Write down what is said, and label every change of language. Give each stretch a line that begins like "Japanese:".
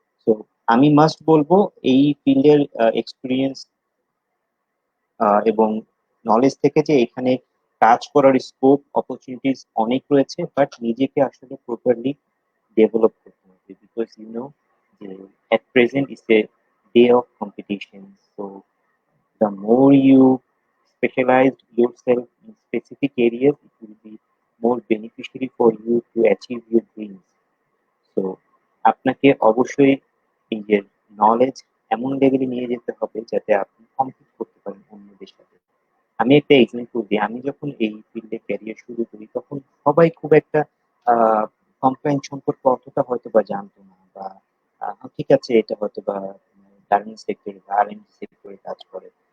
Bangla: তো আমি মাস্ট বলবো এই ফিল্ডের এক্সপিরিয়েন্স এবং নলেজ থেকে যে এখানে কাজ করার স্কোপ অপরচুনিটিস অনেক রয়েছে, বাট নিজেকে আসলে প্রপারলি ডেভেলপ করতে হবে বিকজ যে
English: at present is a day of competition. So the more you specialize yourself in specific areas, it will be more beneficiary for you to achieve your dreams.
Bangla: So আপনাকে অবশ্যই নিজের knowledge এমন লেভেলে নিয়ে যেতে হবে যাতে আপনি কম্পিট করতে পারেন অন্যদের সাথে। আমি একটা এক্সাম্পল দিই, আমি যখন এই ফিল্ডে ক্যারিয়ার শুরু করি তখন সবাই খুব একটা কমপ্লেন সম্পর্কে অতটা হয়তো বা জানতো না বা ঠিক আছে এটা হয়তো বা গার্মেন্টস সেক্টরে বা আর&ডি সেক্টরে কাজ করে।